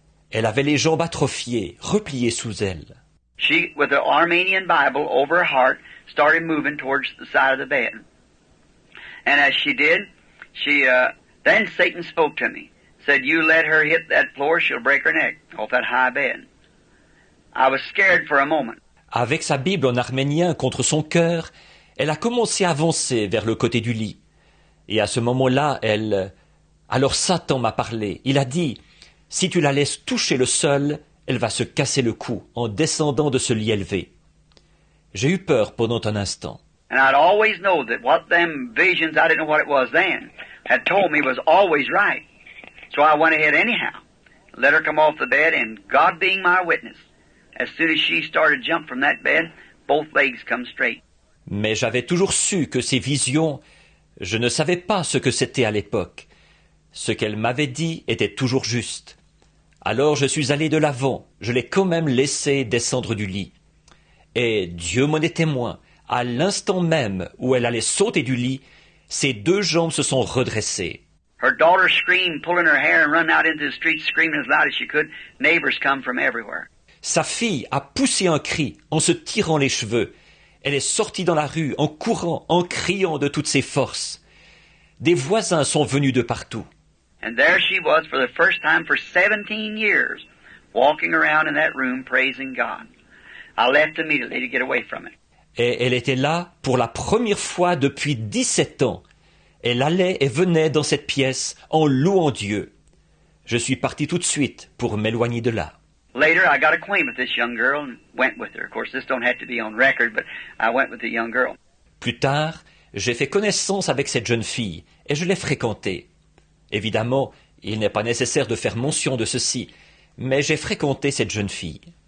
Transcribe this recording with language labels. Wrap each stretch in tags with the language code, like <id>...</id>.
<fr>Elle avait les jambes atrophiées, repliées sous elle.</fr> <en>She, with the Armenian Bible over her heart, started moving towards the side of the bed. And as she did, then Satan spoke to me. Said, you let her hit that floor, she'll break her neck off that high bed. I was scared for a moment.</en> <fr>Avec sa Bible en arménien contre son cœur, elle a commencé à avancer vers le côté du lit. Et à ce moment-là, Alors Satan m'a parlé. Il a dit, si tu la laisses toucher le sol, elle va se casser le cou en descendant de ce lit élevé. J'ai eu peur pendant un instant.</fr> <en>And I'd always know that what them visions, I didn't know what it was then, had told me was always right. So I went ahead anyhow. Let her come off the bed, and God being my witness, as soon as she started to jump from that bed, both legs come straight.</en> <fr>Mais j'avais toujours su que ces visions, je ne savais pas ce que c'était à l'époque. Ce qu'elle m'avait dit était toujours juste. Alors je suis allé de l'avant, je l'ai quand même laissée descendre du lit. Et Dieu m'en est témoin, à l'instant même où elle allait sauter du lit, ses deux jambes se sont redressées.</fr> <en>Her daughter screamed, pulling her hair and run out into the street screaming as loud as she could. Neighbors come from everywhere.</en> <fr>Sa fille a poussé un cri en se tirant les cheveux. Elle est sortie dans la rue en courant, en criant de toutes ses forces. Des voisins sont venus de partout.</fr> <en>And there she was for the first time for 17 years, walking around in that room praising God. I left immediately to get away from it.</en> <fr>Et elle était là pour la première fois depuis 17 ans. Elle allait et venait dans cette pièce en louant Dieu. Je suis parti tout de suite pour m'éloigner de là.</fr> <en>Later, I got acquainted with this young girl and went with her. Of course, this don't have to be on record, but I went with the young girl.</en> <fr>Plus tard, j'ai fait connaissance avec cette jeune fille et je l'ai fréquentée. Évidemment, il n'est pas nécessaire de faire mention de ceci, mais j'ai fréquenté cette jeune fille.</fr>